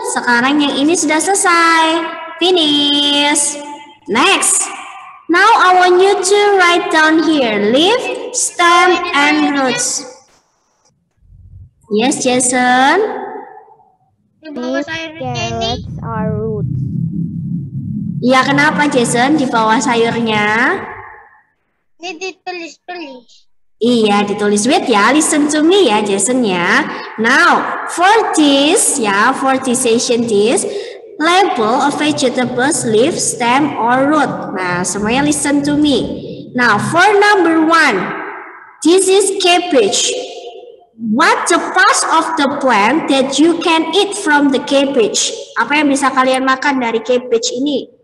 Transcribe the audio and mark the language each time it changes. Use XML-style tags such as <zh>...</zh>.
<id>Sekarang yang ini sudah selesai.</id> <en>Finish. Next. Now I want you to write down here. Leaf, stem, and roots. Yes, Jason.</en> <id>Di bawah</id> <en>Leaf,</en> <id>sayurnya ini.</id> <en>carrots are roots.</en> <id>Ya, kenapa Jason di bawah sayurnya? Ini ditulis-tulis. Iya, ditulis.</id> <en>Wait ya, listen to me ya, Jason ya. Now, for this session this, label of vegetables, leaf, stem, or root.</en> <id>Nah, semuanya</id> <en>listen to me. Now, for number 1, this is cabbage. What the part of the plant that you can eat from the cabbage?</en> <id>Apa yang bisa kalian makan dari cabbage ini?</id>